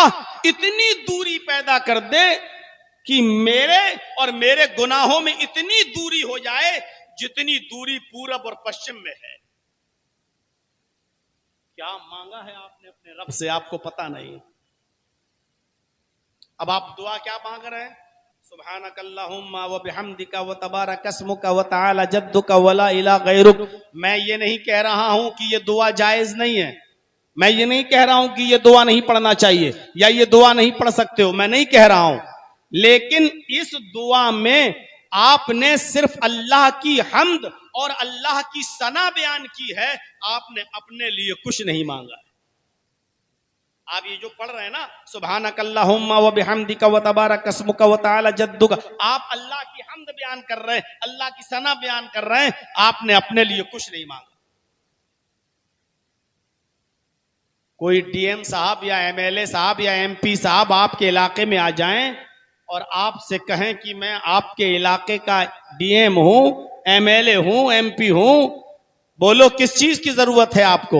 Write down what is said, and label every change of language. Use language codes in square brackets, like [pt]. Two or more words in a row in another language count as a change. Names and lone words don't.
[hi] इतनी दूरी पैदा कर दे कि मेरे और मेरे गुनाहों में इतनी दूरी हो जाए जितनी दूरी पूरब और पश्चिम में है। क्या मांगा है आपने अपने रब से, आपको पता नहीं। अब आप दुआ क्या मांग रहे हैं? [ar] سبحانك اللهم وبحمدك وتبارك اسمك وتعالى جدك ولا إله غيرك. [hi] मैं ये नहीं कह रहा हूं कि ये दुआ जायज नहीं है, मैं ये नहीं कह रहा हूं कि ये दुआ नहीं पढ़ना चाहिए या ये दुआ नहीं पढ़ सकते हो, मैं नहीं कह रहा हूं, लेकिन इस दुआ में आपने सिर्फ अल्लाह की हम्द और अल्लाह की सना बयान की है, आपने अपने लिए कुछ नहीं मांगा। आप ये जो पढ़ रहे हैं ना, [ar] سبحانك اللهم وبحمدك وتبارك اسمك وتعالى جدك, [hi] आप अल्लाह की हम्द बयान कर रहे हैं, अल्लाह की सना बयान कर रहे हैं, आपने अपने लिए कुछ नहीं मांगा। कोई डीएम साहब या एमएलए साहब या एमपी साहब आपके इलाके में आ जाएं और आपसे कहें कि मैं आपके इलाके का डीएम हूं, एमएलए हूं, एमपी हूं, बोलो किस चीज की जरूरत है आपको?